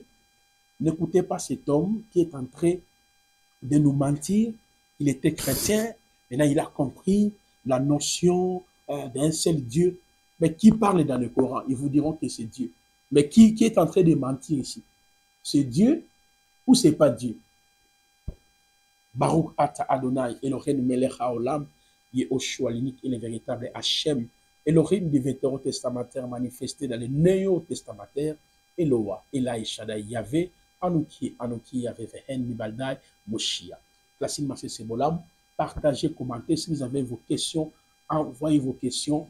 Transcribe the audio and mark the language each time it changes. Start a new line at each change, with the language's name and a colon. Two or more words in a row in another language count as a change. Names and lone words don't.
French: N'écoutez pas cet homme qui est en train de nous mentir. Il était chrétien, maintenant il a compris la notion d'un seul Dieu. Mais qui parle dans le Coran? Ils vous diront que c'est Dieu. Mais qui est en train de mentir ici? C'est Dieu ou c'est pas Dieu?
Hebrew: ברוך אתה אדוני אלוהים מלך העולם,
French: Yehoshua l'unique et le véritable Hachem, Elohim du Vétérotestamentaire manifesté dans le Néo-Testamentaire, Eloah, Elai Shaddai, Yahvé, Anouki, Yahvé, Vehen, Nibaldai, Moshia. Placine Marcel Sebolam, partagez, commentez. Si vous avez vos questions, envoyez vos questions.